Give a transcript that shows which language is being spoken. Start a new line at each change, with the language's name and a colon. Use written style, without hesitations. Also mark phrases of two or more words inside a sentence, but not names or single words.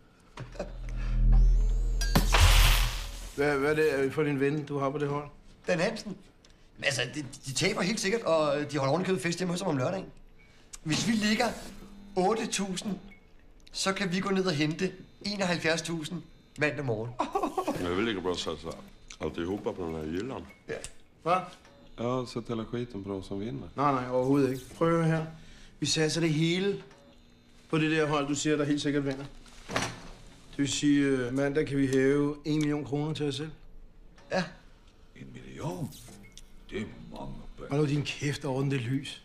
Danish: Hvad er det for din ven, du har på det hold? Dan Hansen. Men altså, de taber helt sikkert, og de holder ovenikøbet fest hjemme hos ham om lørdagen. Hvis vi ligger 8.000, så kan vi gå ned og hente 71.000 mandag morgen.
Swedish: Jag vill lika bra satsa alltihopa på den här gyllan. Ja.
Danish: Hvad?
Swedish: Ja, sätt hela skiten på de som vinner.
Danish: Nej, overhovedet ikke. Prøv at høre her. Vi satser det hele på det der hold, du siger, der helt sikkert vinder. Det vil sige, mandag kan vi hæve 1 million kroner til os selv. Ja. 1 million? Det er mange penge. Og nu din kæft over det lys.